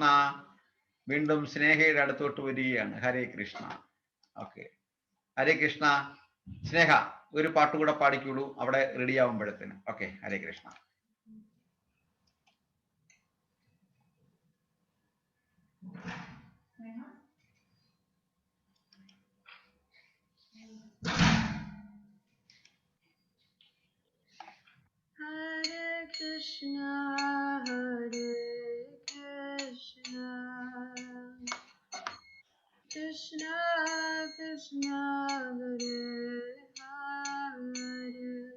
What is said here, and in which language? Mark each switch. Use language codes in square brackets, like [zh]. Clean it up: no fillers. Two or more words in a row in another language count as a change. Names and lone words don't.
[ml] വീണ്ടും സ്നേഹയുടെ അടുത്തോട്ട് വരികയാണ്. ഹരേ കൃഷ്ണ. ഓക്കെ, ഹരേ കൃഷ്ണ. സ്നേഹ. ഒരു പാട്ട് കൂടെ പാടിക്കോളൂ അവിടെ റെഡി ആവുമ്പോഴത്തേന്. ഓക്കെ, ഹരേ കൃഷ്ണ. [sa] Hare Krishna, Hare Krishna, Krishna Krishna, Hare Hare,